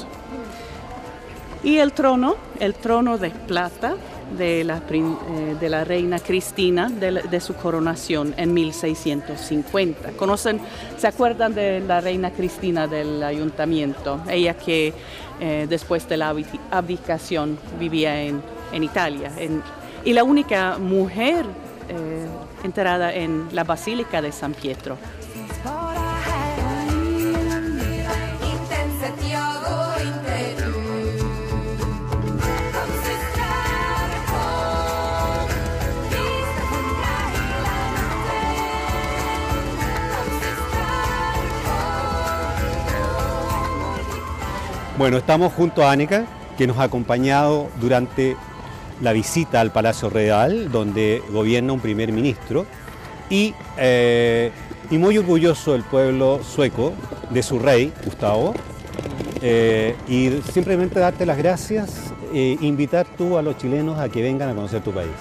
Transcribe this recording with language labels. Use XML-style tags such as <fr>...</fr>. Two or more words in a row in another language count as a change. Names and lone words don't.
<es>Y el trono de plata de la reina Cristina, de su coronación en 1650. ¿Se acuerdan de la reina Cristina del ayuntamiento? Ella que después de la abdicación vivía en Italia, y la única mujer enterrada en la Basílica de San Pietro.</es> <sv>finns bara här och nu. Inte ens ett jag och inte du. Kom systrar, kom. Vi ska sjunga hela natten. Kom systrar, kom.</sv> <es>Bueno, estamos junto a Annika, que nos ha acompañado durante la visita al Palacio Real, donde gobierna un primer ministro, y muy orgulloso el pueblo sueco de su rey, Gustavo, y simplemente darte las gracias e invitar tú a los chilenos a que vengan a conocer tu país.</es>